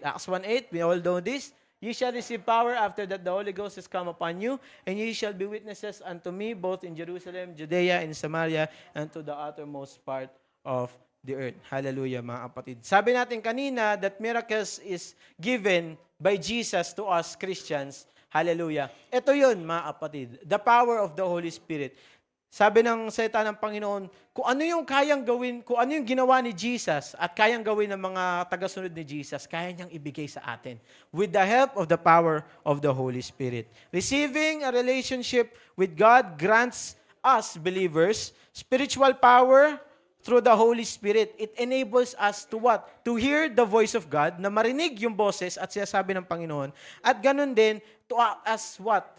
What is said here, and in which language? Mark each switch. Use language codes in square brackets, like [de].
[en] Acts 1:8, we all know this. You shall receive power after that the Holy Ghost has come upon you, and you shall be witnesses unto me, both in Jerusalem, Judea, and Samaria, and to the uttermost part of the earth. Hallelujah, [tl] mga kapatid. Sabi natin kanina [en] that miracles is given by Jesus to us Christians. [tl] Hallelujah. Ito yun, mga kapatid. [en] The power of the Holy Spirit. [tl] Sabi ng salita ng Panginoon, kung ano yung kayang gawin, kung ano yung ginawa ni Jesus at kayang gawin ng mga tagasunod ni Jesus, kaya niyang ibigay sa atin [en] with the help of the power of the Holy Spirit. Receiving a relationship with God grants us believers spiritual power through the Holy Spirit. It enables us to what? To hear the voice of God, [tl] na marinig yung boses at sinasabi ng Panginoon, [en] at ganun din to act as what?